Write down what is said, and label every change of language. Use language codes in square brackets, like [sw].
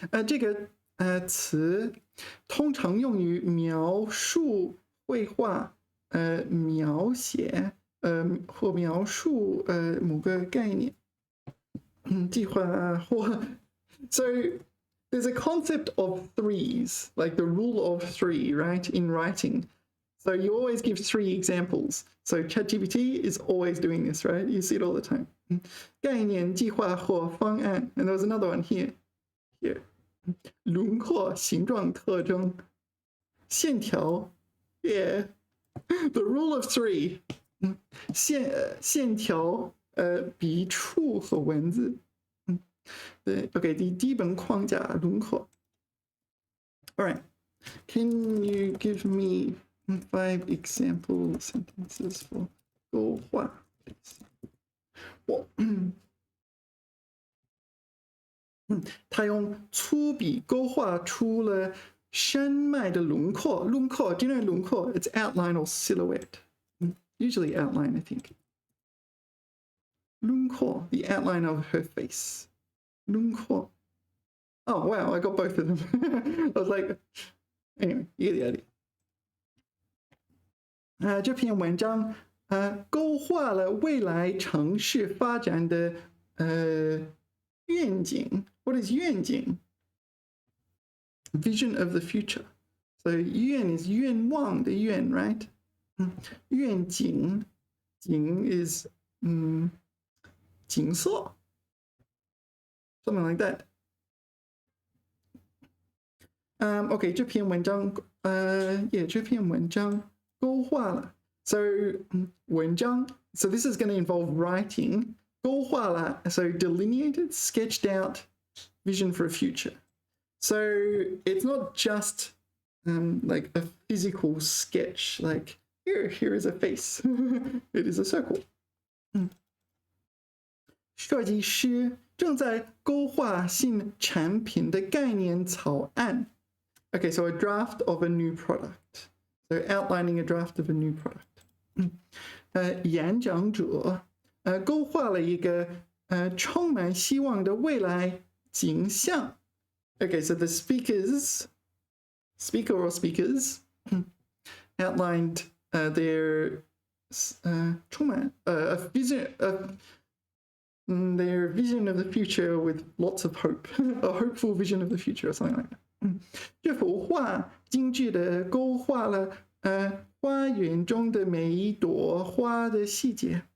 [zh] 这个词通常用于描述、绘画、描写或描述某个概念。计划或 [en] So there's a concept of threes, like the rule of three, right, in writing. So you always give 3 examples. So ChatGPT is always doing this, right? You see it all the time. [zh] 概念、计划或方案 [en] And there was another one here. [zh] 轮廓、形状、特征、线条 Yeah. [en] The rule of 3. [zh] 线条笔触和文字。对 OK 基本框架轮廓。Alright. [en] Can you give me 5 example sentences for 勾画 please? [zh] 他用粗笔勾画出了山脉的轮廓。 [en] 轮廓 Do you know 轮廓? It's outline or silhouette. Usually outline, I think. 轮廓 The outline of her face. 轮廓 Oh, wow, I got both of them. I was like, anyway, you get the idea. [zh] 这篇文章勾画了未来城市发展的愿景。 [en] What is 愿景?Vision of the future. So 愿 is 愿望的愿 right? 愿景 景 is 景色 something like that. OK [zh] 这篇文章这篇文章勾画了 [en] So 文章 So this is going to involve writing [zh] 勾画了 [en] So delineated, sketched out vision for a future. So it's not just like a physical sketch like here is a face. It is a circle. [zh] 设计师正在勾画新产品的概念草案。 [en] Okay, so a draft of a new product. So outlining a draft of a new product. [zh] 演讲者勾画了一个充满希望的未来景象。 [en] Okay, so the speaker or speakers outlined their 充满a vision their vision of the future with lots of hope. A hopeful vision of the future or something like that. [zh] 这幅画精致地勾画了花园中的每一朵花的细节。